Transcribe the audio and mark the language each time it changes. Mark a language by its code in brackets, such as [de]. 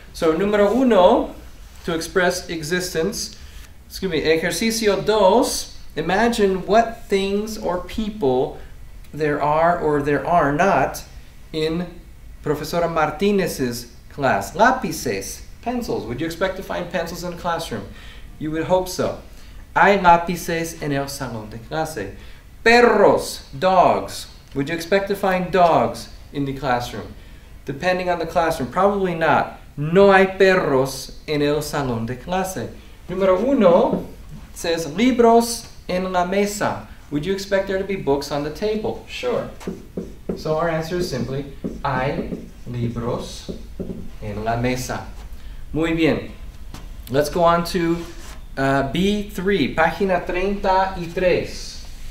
[en] So, número 1, to express existence, ejercicio 2, imagine what things or people there are or there are not in Profesora Martinez's class. [es] Lápices, pencils. [en] Would you expect to find pencils in a classroom? You would hope so. [es] Hay lápices en el salón de clase. Perros, dogs. [en] Would you expect to find dogs in the classroom? Depending on the classroom, probably not. [es] No hay perros en el salón de clase. [en] Número 1 says [es] libros en la mesa. [en] Would you expect there to be books on the table? Sure. So our answer is simply, [es] hay libros en la mesa. Muy bien. [en] Let's go on to B3, página 33.